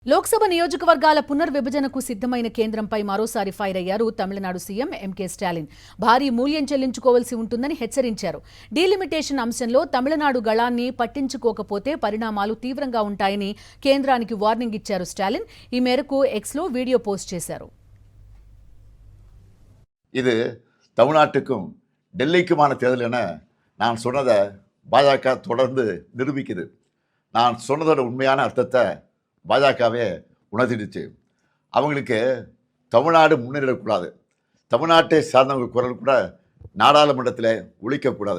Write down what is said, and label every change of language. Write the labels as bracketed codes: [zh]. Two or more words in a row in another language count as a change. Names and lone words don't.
[te] లోక్సభ నియోజకవర్గాల పునర్విభజనకు సిద్ధమైన కేంద్రంపై మరోసారి ఫైర్ అయ్యారు తమిళనాడు సీఎం ఎంకే స్టాలిన్. భారీ మూల్యం చెల్లించుకోవాల్సి ఉంటుందని హెచ్చరించారు. డీలిమిటేషన్ అంశంలో తమిళనాడు గళాన్ని పట్టించుకోకపోతే పరిణామాలు తీవ్రంగా ఉంటాయని కేంద్రానికి వార్నింగ్ ఇచ్చారు స్టాలిన్. ఈ మేరకు ఎక్స్లో [en] video post [te] చేశారు. [ta] இது தமிழ்நாட்டுக்கும் டெல்லிக்குமான தேர்தல் என நான் சொன்னதை பாஜக தொடர்ந்து நிரூபிக்குது. நான் சொன்னதோட உண்மையான அர்த்தத்தை பாஜகவே உணர்த்திடுச்சு. அவங்களுக்கு தமிழ்நாடு முன்னேறக்கூடாது, தமிழ்நாட்டை சார்ந்தவங்க குரல் கூட நாடாளுமன்றத்தில் ஒழிக்கக்கூடாது.